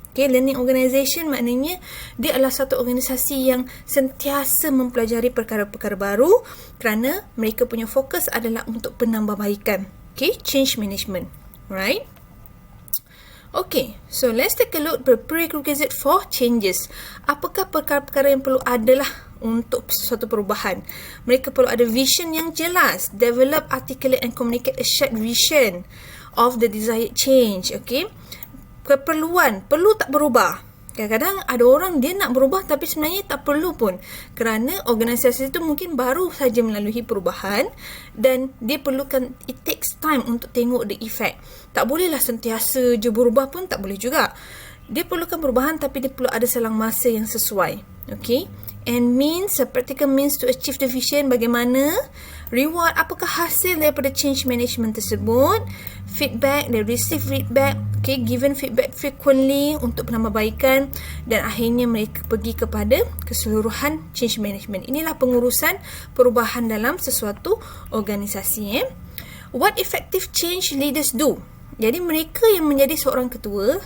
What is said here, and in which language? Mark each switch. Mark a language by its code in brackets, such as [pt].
[ms] Okay, learning organisation maknanya dia adalah satu organisasi yang sentiasa mempelajari perkara-perkara baru kerana mereka punya fokus adalah untuk penambahbaikan. [en] Okay, change management. Right? Okay, so let's take a look at the prerequisite for changes. [ms] Apakah perkara-perkara yang perlu adalah untuk suatu perubahan? Mereka perlu ada vision yang jelas, [en] develop, articulate and communicate a shared vision of the desired change. [ms] Okay, keperluan, perlu tak berubah. Kadang-kadang ada orang dia nak berubah tapi sebenarnya tak perlu pun, kerana organisasi itu mungkin baru saja melalui perubahan dan dia perlukan, [en] it takes time [ms] untuk tengok [en] the effect. [ms] Tak bolehlah sentiasa je berubah pun, tak boleh juga. Dia perlukan perubahan tapi dia perlu ada selang masa yang sesuai. [en] Okay, and means, a practical means to achieve the vision. [ms] Bagaimana? Reward, apakah hasil daripada change management tersebut? [en] Feedback, they receive feedback, given feedback frequently [ms] untuk penambahbaikan, dan akhirnya mereka pergi kepada keseluruhan change management. Inilah pengurusan perubahan dalam sesuatu organisasi. [en] What effective change leaders do? [ms] Jadi mereka yang menjadi seorang ketua.